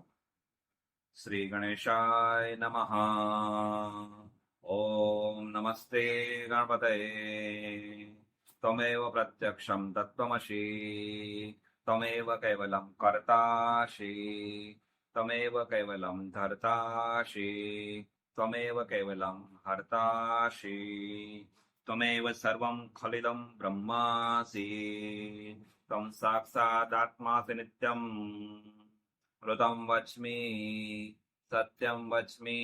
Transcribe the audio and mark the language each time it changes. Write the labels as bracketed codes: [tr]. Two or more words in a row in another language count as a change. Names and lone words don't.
[sa] श्री गणेशाय नमः. ओम नमस्ते गणपतये. त्वमेव प्रत्यक्षम तत्त्वमसी. त्वमेव कैवलम कर्तासी. त्वमेव कैवलम धर्तासी. त्वमेव केवलं हर्तासि. त्वमेव सर्वं खलिदं ब्रह्मासि. त्वं साक्षादात्मासि नित्यं. ऋतं वच्मि सत्यं वच्मि.